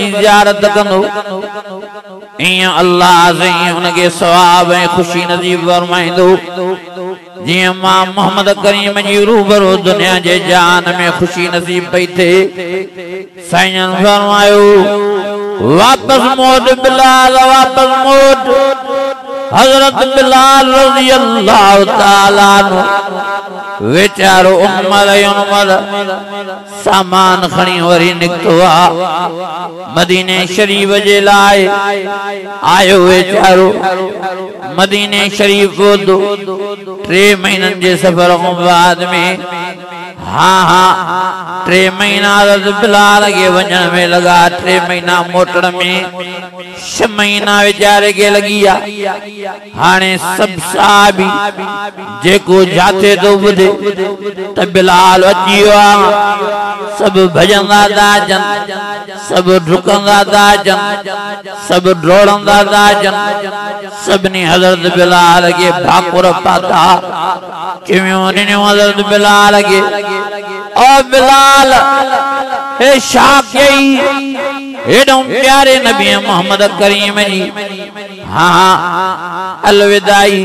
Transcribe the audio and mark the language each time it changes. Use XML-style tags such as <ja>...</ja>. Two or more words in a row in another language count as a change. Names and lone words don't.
<sd>ज़ियारत कंदो ईअं अल्लाह साईं हुनखे सवाब ऐं ख़ुशी नसीब फरमाईंदो जियां मां मोहम्मद करीम जी रूबरू दुनिया जे जान में ख़ुशी नसीब पई थिए साईं फरमायो वापस मोट बिलाल वापस मोट हज़रत बिलाल</sd> <ar>رضي الله تعالى عنه</ar> <sd>वेचारो उमर सामान खणी वरी निकतो आ मदीने शरीफ जे लाइ आयो वेचारो मदीने शरीफ को 3 महीनन जे सफर खां बाद में हाँ 3 महीना बिलाल के वञण में लगा 3 महीना मोटण में 6 महीना वेचारे के लगी आ हाणे सब साहबी जेको जाते तो ॿुधे त बिलाल अची वियो आ सब भजंदा था अचनि सब डुकंदा था अचनि सब डोड़ंदा था अचनि सभिनी हज़रत बिलाल के भाकुर पाता किवियूं ॾिनियूं हज़रत बिलाल के ओ बिलाल हे छा कई हेॾो प्यारे नबी मोहम्मद करीम जी हाँ अलविदाई</sd>